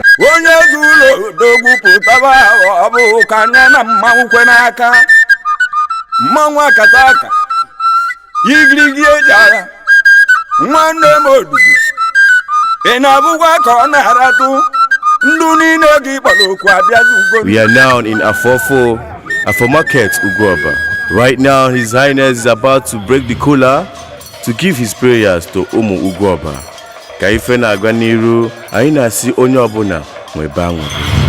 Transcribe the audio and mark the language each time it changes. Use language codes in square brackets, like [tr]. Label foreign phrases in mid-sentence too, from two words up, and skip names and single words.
[ig] Onye ji ụlọ odogwu pụtaba, ọ bụ ka anya na mmanwụ kwe n'aka. Mmanwụ akata aka, igirigi eji agha. Nwanne m Odudu, ị na-abụkwa ka ọ na-aratụ? Ndụ niile gị kpọrọ oku abịazugo. [en] We are now in Afofo, Afo Market, Ugoba. Right now, His Highness is about to break the kola to give his prayers to Umu Ugoba. [ig] Ka ife na-aga n'iru, anyị na-asị onye ọbụla nwebe aṅụrị.